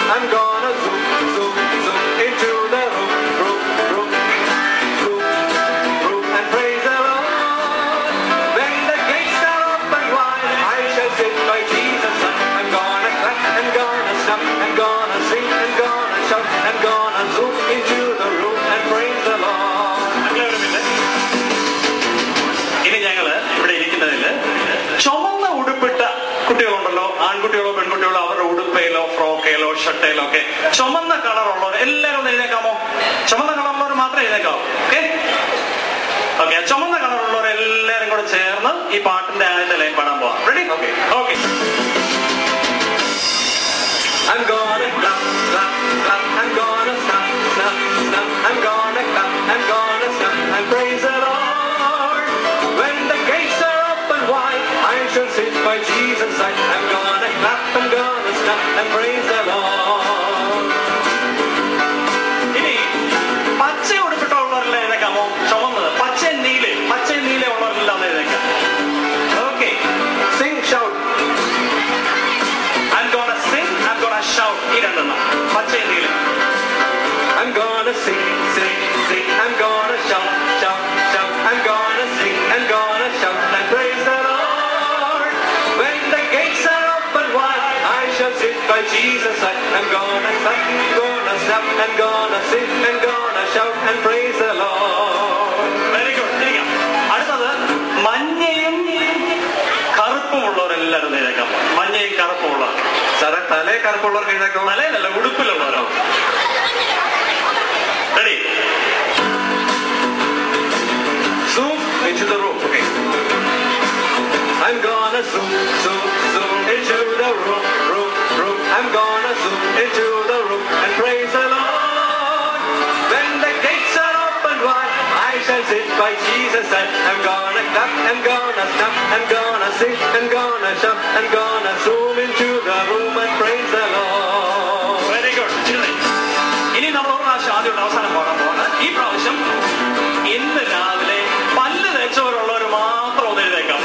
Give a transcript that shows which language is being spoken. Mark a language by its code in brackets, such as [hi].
[en] I'm gonna zoom, zoom, zoom into the room, room, room, room, room, and praise the Lord. When the gates are open wide, I shall sit by Jesus' side. I'm gonna clap, I'm gonna snap, I'm gonna sing, I'm gonna shout, I'm gonna zoom into the room and praise the Lord. [ml] ഇനി ഞങ്ങള് ഇവിടെ ഇരിക്കുന്നതില് ചുമന്ന ഉടുപ്പിട്ട കുട്ടികളുണ്ടല്ലോ, ആൺകുട്ടികളോ പെൺകുട്ടികളോ, അവരുടെ ഉടുപ്പയിലോ ഫ്രോക്കയിലോ ഷർട്ടയിലോ ഒക്കെ ചുമന്ന കളറുള്ളവർ എല്ലാവരും ഒന്ന് എഴുന്നേക്കാമോ? ചുമന്ന കളറുള്ളവർ മാത്രമേ എഴുന്നേക്കാവൂ. Okay okay. ചുമന്ന കളറുള്ളവർ എല്ലാവരും കൂടെ ചേർന്ന് ഈ പാട്ടിന്റെ ആദ്യത്തെ ലൈൻ പാടാൻ പോവാം. Ready? Okay okay. [en] I'm gonna clap, clap, clap. I'm gonna snap, snap, snap. I'm gonna clap, I'm gonna snap and praise the Lord. When the gates are open wide, I shall sit by Jesus' side. I'm gonna clap, I'm gonna snap and praise the Lord. [ml] ഇനി പച്ച ഉടുപ്പിട്ടുള്ളവരെല്ലാം എഴുന്നേക്കാമോ? ചുമന്നത് പച്ച നീല ഉള്ളവരെല്ലാം ഒന്ന് എഴുന്നേക്കാം. Okay. [en] Sing, shout. I'm gonna sing, I'm gonna shout. [ml] ഈ രണ്ടെണ്ണം പച്ച നീല. [en] I'm gonna sing, sing, sing. I'm gonna shout, shout, shout. I'm gonna sing, I'm gonna shout and praise the Lord. When the gates are open wide, I shall sit by Jesus' side. I'm gonna clap, I'm gonna snap, I'm gonna sing, I'm gonna shout and praise the Lord. Very good. ഇരിക്കാം. [ml] അടുത്തത് മഞ്ഞയും കറുപ്പും ഉള്ളവരെല്ലാവരും എഴുന്നേക്കാം. മഞ്ഞയും കറുപ്പും ഉള്ളവർ. സാറേ തലേ കറുപ്പുള്ളവർക്ക് എഴുന്നേക്കോ? തലയിലല്ല, ഉടുപ്പിലുള്ളവരോ. Ready? [en] Zoom into the room. Okay. I'm gonna zoom, zoom, zoom into the room, room, room. I'm gonna zoom into the room and praise the Lord. When the gates are open wide, I shall sit by Jesus' side. I'm gonna clap, I'm gonna snap, I'm gonna sing, I'm gonna shout, I'm gonna zoom into the room and praise the Lord. Very good. [ml] ഇനി നമ്മൾ ഒരു പ്രാവശ്യം ആദ്യം അവസാനം പാടാൻ പോവാണ്. ഈ പ്രാവശ്യം ഇന്ന് രാവിലെ പല്ല് തേച്ചവരുള്ളവർ മാത്രം ഒന്ന് എഴുന്നേക്കാം.